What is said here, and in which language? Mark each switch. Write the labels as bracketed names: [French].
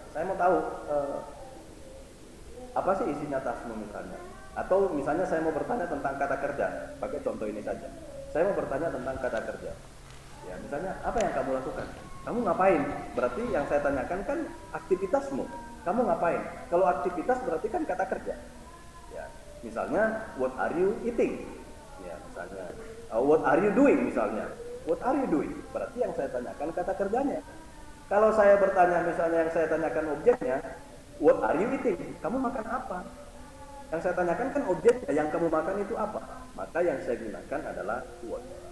[Indonesian] Saya mau tahu apa sih isinya tasmu misalnya. Atau misalnya saya mau bertanya tentang kata kerja. Pakai contoh ini saja. Saya mau bertanya tentang kata kerja. Ya, misalnya apa yang kamu lakukan? Kamu ngapain? Berarti yang saya tanyakan kan aktivitasmu. Kamu ngapain? Kalau aktivitas berarti kan kata kerja. Ya, misalnya [English] what are you eating? [Indonesian] Ya, misalnya [English] what are you doing [Indonesian] misalnya. [English] What are you doing? [Indonesian] Berarti yang saya tanyakan kata kerjanya. Kalau saya bertanya misalnya yang saya tanyakan objeknya, [English] what are you eating? [Indonesian] Kamu makan apa? Yang saya tanyakan kan objeknya, yang kamu makan itu apa? Maka yang saya gunakan adalah what.